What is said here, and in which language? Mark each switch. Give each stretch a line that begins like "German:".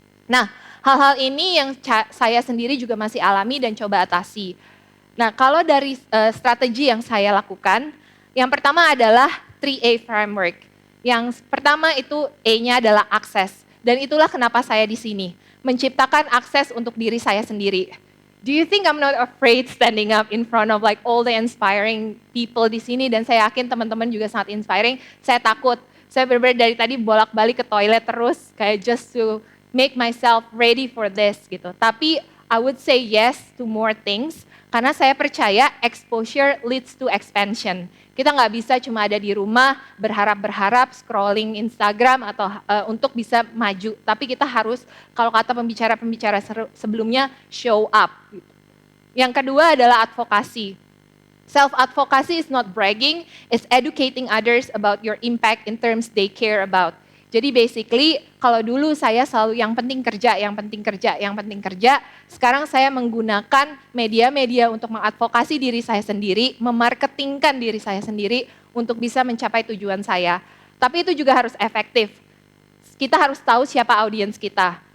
Indonesian: Nah, hal-hal ini yang saya sendiri juga masih alami dan coba atasi. Nah, kalau dari strategi yang saya lakukan, yang pertama adalah 3A framework. Yang pertama itu A-nya adalah akses. Dan itulah kenapa saya di sini, menciptakan akses untuk diri saya sendiri.
English: Do you think I'm not afraid standing up in front of like all the inspiring people
Indonesian: di sini? Dan saya yakin teman-teman juga sangat inspiring. Saya takut. Saya benar-benar dari tadi bolak-balik ke toilet terus, kayak
English: just to make myself ready for this
Indonesian: gitu. Tapi
English: I would say yes to more things.
Indonesian: Karena saya percaya
English: exposure leads to expansion.
Indonesian: Kita nggak bisa cuma ada di rumah berharap-berharap scrolling Instagram atau untuk bisa maju. Tapi kita harus, kalau kata pembicara-pembicara sebelumnya,
English: show up.
Indonesian: Yang kedua adalah advokasi.
English: Self-advocacy is not bragging, it's educating others about your impact in terms they care about.
Indonesian: Jadi basically, kalau dulu saya selalu yang penting kerja, yang penting kerja, yang penting kerja, sekarang saya menggunakan media-media untuk mengadvokasi diri saya sendiri, memarketingkan diri saya sendiri untuk bisa mencapai tujuan saya. Tapi itu juga harus efektif. Kita harus tahu siapa audiens kita.